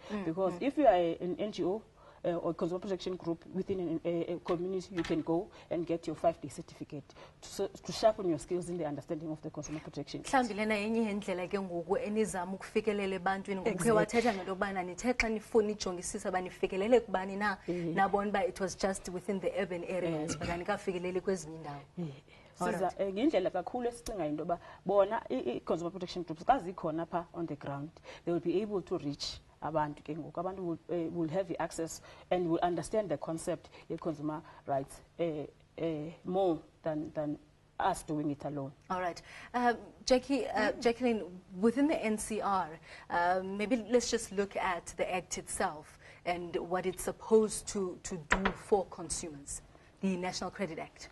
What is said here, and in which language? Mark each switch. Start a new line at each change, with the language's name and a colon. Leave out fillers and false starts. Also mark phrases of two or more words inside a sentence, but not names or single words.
English: Because if you are an NGO or consumer protection group within a community, you can go and get your 5-day certificate to sharpen your skills in the understanding of the consumer protection. It was just within the urban areas, but
Xhosa: ngendlela kakhulu esicinga into ba bona
English: i-consumer protection groups
Xhosa: kazikhona pha
English: on the ground they will be able to reach
Xhosa: abantu ke ngoku abantu
English: will have the access and will understand the concept of consumer rights more than us doing it alone. All right. Jacqueline, within the NCR, maybe let's just look at the Act itself and what it's supposed to do for consumers, the National Credit Act.